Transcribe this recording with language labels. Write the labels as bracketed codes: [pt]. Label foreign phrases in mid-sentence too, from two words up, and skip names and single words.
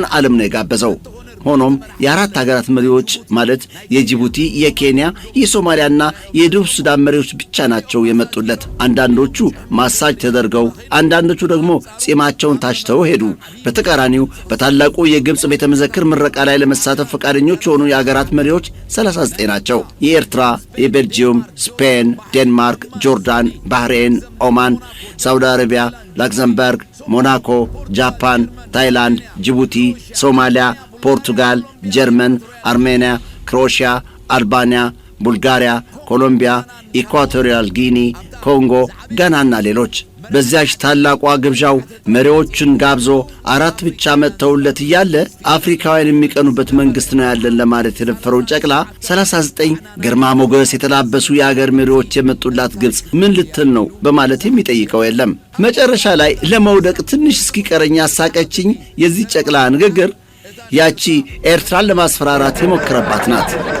[am] ዓለም ነው የጋበዘው። ሆኖም የአራት ሀገራት መሪዎች ማለት የጅቡቲ፣ የኬንያ፣ የሶማሊያና የደቡብ ሱዳን መሪዎች ብቻ ናቸው የመጡለት። አንዳንዶቹ ማሳጅ ተደርገው፣ አንዳንዶቹ ደግሞ ጺማቸውን ታሽተው ሄዱ። በተቃራኒው በታላቁ የግብጽ ቤተ መዘክር ምረቃ ላይ ለመሳተፍ ፈቃደኞች የሆኑ የአገራት መሪዎች 39 ናቸው። የኤርትራ፣ የቤልጂየም፣ ስፔን፣ ዴንማርክ፣ ጆርዳን፣ ባህሬን፣ ኦማን፣ ሳውዲ አረቢያ፣ ላክዘምበርግ፣ ሞናኮ፣ ጃፓን፣ ታይላንድ፣ ጅቡቲ፣ ሶማሊያ፣ ፖርቱጋል፣ ጀርመን፣ አርሜንያ፣ ክሮኤሽያ፣ አልባንያ፣ ቡልጋሪያ፣ ኮሎምቢያ፣ ኢኳቶሪያል ጊኒ፣ ኮንጎ፣ ጋናና ሌሎች። በዚያች ታላቋ ግብዣው መሪዎችን ጋብዞ አራት ብቻ መጥተውለት እያለ አፍሪካውያን የሚቀኑበት መንግስት ነው ያለን ለማለት የደፈረው ጨቅላ 39 ግርማ ሞገስ የተላበሱ የአገር መሪዎች የመጡላት ግብጽ ምን ልትል ነው በማለት የሚጠይቀው የለም። መጨረሻ ላይ ለመውደቅ ትንሽ እስኪቀረኝ ያሳቀችኝ የዚህ ጨቅላ ንግግር ያቺ ኤርትራን ለማስፈራራት የሞከረባት ናት።